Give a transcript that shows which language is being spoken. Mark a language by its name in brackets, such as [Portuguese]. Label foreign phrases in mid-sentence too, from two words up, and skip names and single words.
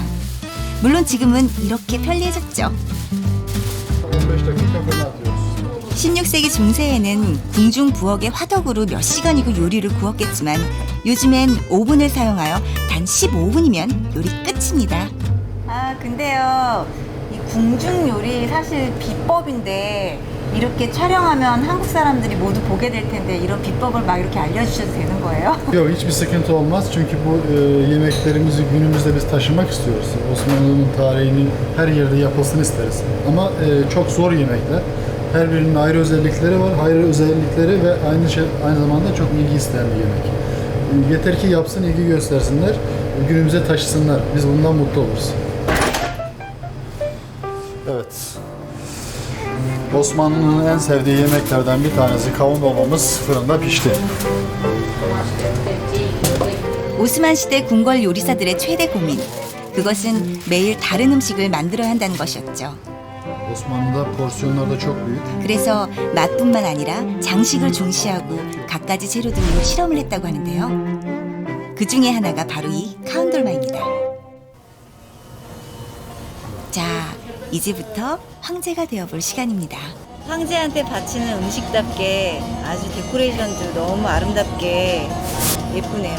[Korean] 물론 지금은 이렇게 편리해졌죠. 16세기 중세에는 궁중 부엌의 화덕으로 몇 시간이고 요리를 구웠겠지만 요즘엔 오븐을 사용하여 단 15분이면 요리 끝입니다. 아 근데요 이 궁중 요리 사실 비법인데 이렇게 촬영하면 한국 사람들이 모두 보게 될 텐데 이런 비법을 막 이렇게 알려주셔도 되는 거예요? [Turkish] Yok, hiçbir sıkıntı olmaz çünkü bu yemeklerimizi günümüzde biz taşımak istiyoruz. Osmanlı'nın tarihini her yerde yapılsın isteriz. Ama çok zor yemekler. Her birinin ayrı özellikleri var, ayrı özellikleri ve aynı zamanda çok ilgi isteyen bir yemek. Yeter ki yapsın, ilgi göstersinler, günümüze taşısınlar. Biz bundan mutlu oluruz. Evet. Osmanlı'nın en sevdiği yemeklerden bir tanesi kavun dolmamız fırında pişti. [Korean] 오스만 시대 궁궐 요리사들의 최대 고민. 그것은 매일 다른 음식을 만들어야 한다는 것이었죠. [Turkish] Osmanlı'da porsiyonlar da çok büyük. [Korean] 그래서 맛뿐만 아니라 장식을 중시하고 갖가지 재료들로 실험을 했다고 하는데요. 그 중에 하나가 바로 이 카운돌마입니다. 자, 이제부터 황제가 되어볼 시간입니다. 황제한테 바치는 음식답게 아주 데코레이션도 너무 아름답게 예쁘네요.